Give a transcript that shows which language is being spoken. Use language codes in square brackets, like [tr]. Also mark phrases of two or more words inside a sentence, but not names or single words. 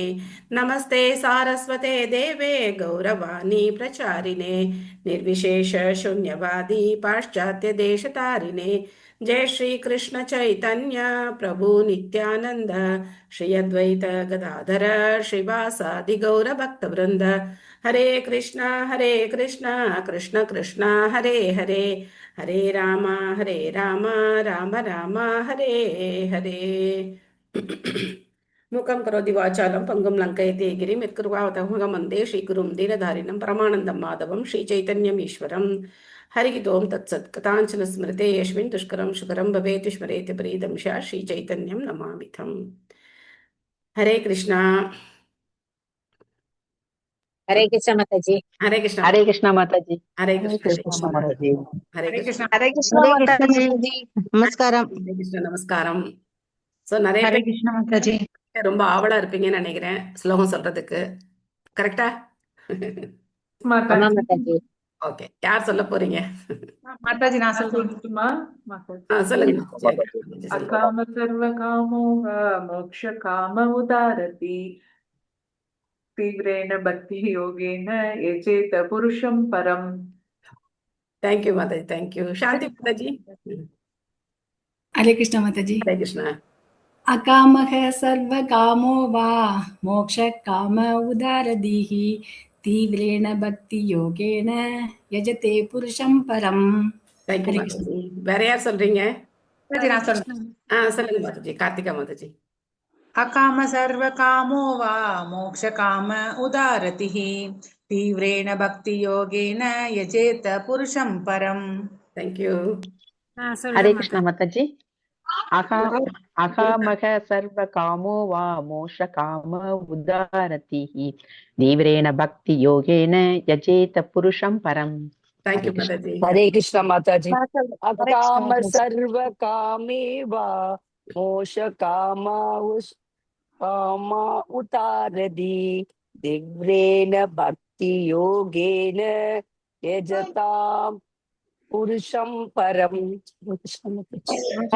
[sa] नमस्ते सारस्वते देवे गौरवाणी प्रचारिणे निर्विशेष शून्यवादी पाश्चात्य देशतारिणे। जय श्री कृष्ण चैतन्य प्रभु नित्यानंद श्री अद्वैत गदाधर श्रीवासादि गौर भक्त वृंद। हरे कृष्णा कृष्ण कृष्ण हरे हरे हरे राम राम राम हरे हरे। मूकं करोति वाचालं पङ्गुं लङ्कयति गिरिं यत्कृपावतमहं वन्दे श्रीगुरुं दीनधारिणं परमानन्दं माधवं श्रीचैतन्यम् ईश्वरम्। हरिः ओं तत्सत्। कथाञ्चन स्मृते यस्मिन् दुष्करं सुकरं भवेत् स्मरेत् प्रीतं स्यात् श्रीचैतन्यं नमामि तम्। हरे कृष्णा हरे कृष्ण माताजी। हरे कृष्ण हरे कृष्ण माता जी। हरे हरे कृष्ण हरे कृष्ण कृष्ण माता जी। हरे कृष्ण हरे कृष्ण हरे कृष्ण माताजी। [ta] माताजी। நமஸ்காரம். [sa] हरे कृष्ण [ta] நமஸ்காரம். ஸோ நிறைய [sa] हरे [ta] பேர் [sa] कृष्ण माताजी। [ta] ரொம்ப ஆவலா இருப்பீங்கன்னு நினைக்கிறேன் ஸ்லோகம் சொல்றதுக்கு. கரெக்டா? ஆமா माताजी மாதாஜி. ஓகே, யார் சொல்ல போறீங்க? माताजी நான் சொல்லட்டுமா? माताजी சொல்லுங்க மாதாஜி. சொல்லுங்க. [sa] अकाम सर्व कामो मोक्ष काम उदारति तीव्रेण भक्ति योगेन यजेत पुरुषं परम्। [ta] தேங்க்யூ மாதாஜி, தேங்க்யூ. சாந்தி மாதாஜி. [sa] हरे कृष्ण माताजी। हरे कृष्ण. अकामः सर्वकामो वा मोक्षकाम उदारधीः तीव्रेण भक्तियोगेन यजते पुरुषं परम्। [ta] தேங்க்யூ [sa] हरे कृष्ण। [ta] மாதாஜி. வேற யார் சொல்றீங்க? माताजी [sa] हरे [ta] நான் [sa] कृष्ण। [ta] சொல்றேன்। சொல்லுங்க மாதாஜி. கார்த்திகா மாதாஜி. [sa] अकाम सर्व कामो वा मोक्ष काम उदारतिः तीव्रेण भक्ति योगेन यजेत पुरुषं परम्। [ta] தேங்க்யூ. [sa] हरे कृष्ण माता जी। अकामः सर्व कामो वा मोक्ष काम उदारतिः तीव्रेण भक्ति योगेन यजेत पुरुषं परम्। [ta] தேங்க்யூ [sa] हरे कृष्ण। [ta] மாதாஜி. [sa] हरे कृष्ण माताजी। हरे कृष्ण अकाम माताजी. सर्व कामे वा मोक्ष काम उतारदी दिव्रेण भक्ति योगेन यजताम पुरुषम परम। हरे